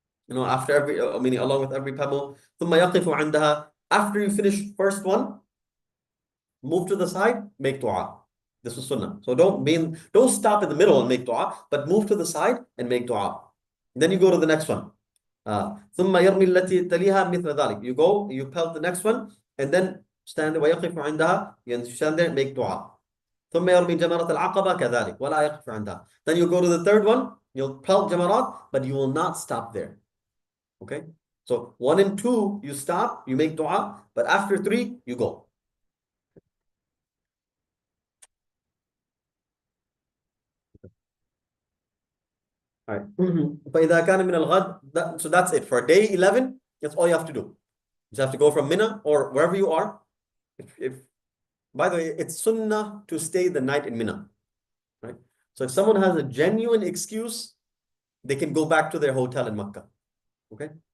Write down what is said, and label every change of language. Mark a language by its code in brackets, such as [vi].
[en] After every, meaning along with every pebble. [ar] ثم يقف عندها. [en] After you finish first one, move to the side, make dua. This was sunnah. So don't stop in the middle and make dua, but move to the side and make dua. Then you go to the next one. [ar] ثم يرمي التي تليها مثل ذلك. [en] You go, you pelt the next one, and then stand [ar] ويقف عندها. [en] You stand there, make dua. [ar] ثم يرمي جمرة العقبة كذلك ولا يقف عندها. [en] Then you go to the third one, you'll pelt jamarat, but you will not stop there. Okay? So 1 and 2, you stop, you make dua, but after 3, you go. All right. [ar] فإذا كان من الغد, [en] so that's it. For day 11, that's all you have to do. You just have to go from Mina or wherever you are. By the way, it's sunnah to stay the night in Mina. Right? So if someone has a genuine excuse, they can go back to their hotel in Makkah. Okay?